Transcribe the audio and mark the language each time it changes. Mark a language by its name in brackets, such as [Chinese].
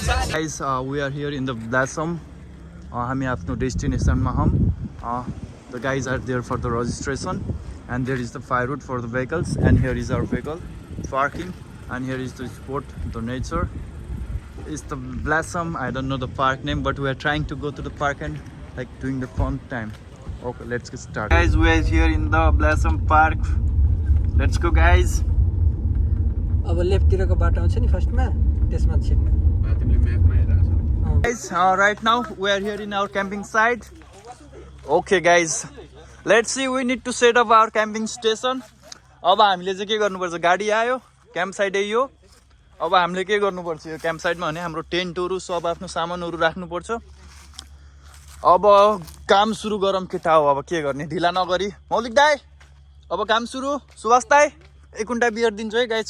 [English] Guys, we are here in the Balsam. [Nepali] हामी आफ्नो डेस्टिनेसनमा हौं. [English] The guys are there for the registration and there is the firewood for the vehicles and here is our vehicle parking and here is the spot, the nature. It's the Balsam. I don't know the park name but we are trying to go to the park and like doing the fun time. Okay, let's get started. Guys, we are here in the Balsam park. Let's go guys. [Nepali] अब left तिरको बाटो आउँछ नि फर्स्टमा त्यसमा छिर्नु. तिमीले म्यापमा हेरेछौ. [English] Guys, right now we are here in our camping site. Okay guys, let's see, we need to set up our camping station. [Nepali] अब हामीले चाहिँ के गर्नुपर्छ? गाडी आयो, क्याम्प साइट यो. अब हामीले के गर्नुपर्छ यो क्याम्प साइटमा भने हाम्रो टेन्टहरु सब आफ्नो सामानहरु राख्नुपर्छ. अब काम सुरु गरौँ केटा हो. अब के गर्ने? ढिला नगरी. मौलिक दाइ अब काम सुरु. सुभाष दाइ एक कुन्टा बियर दिन्छु है गाइस.